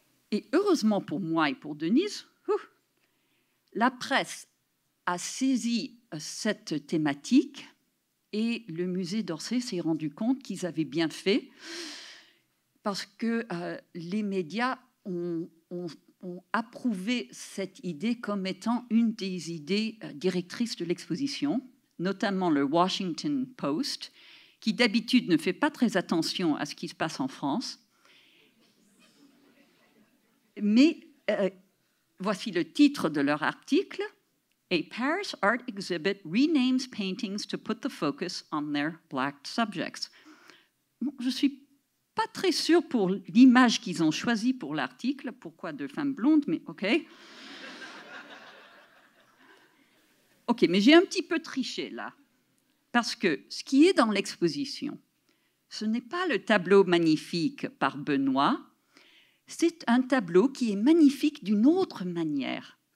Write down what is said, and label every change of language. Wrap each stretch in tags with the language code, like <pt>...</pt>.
<fr>Et heureusement pour moi et pour Denise, la presse a saisi cette thématique et le musée d'Orsay s'est rendu compte qu'ils avaient bien fait parce que les médias ont approuvé cette idée comme étant une des idées directrices de l'exposition, notamment le Washington Post, qui d'habitude ne fait pas très attention à ce qui se passe en France. Mais voici le titre de leur article.</fr> <en>« A Paris art exhibit renames paintings to put the focus on their black subjects ».</en> <fr>Je ne suis pas très sûre pour l'image qu'ils ont choisie pour l'article. Pourquoi deux femmes blondes, mais OK. OK, mais j'ai un petit peu triché là. Parce que ce qui est dans l'exposition, ce n'est pas le tableau magnifique par Benoît, c'est un tableau qui est magnifique d'une autre manière.</fr>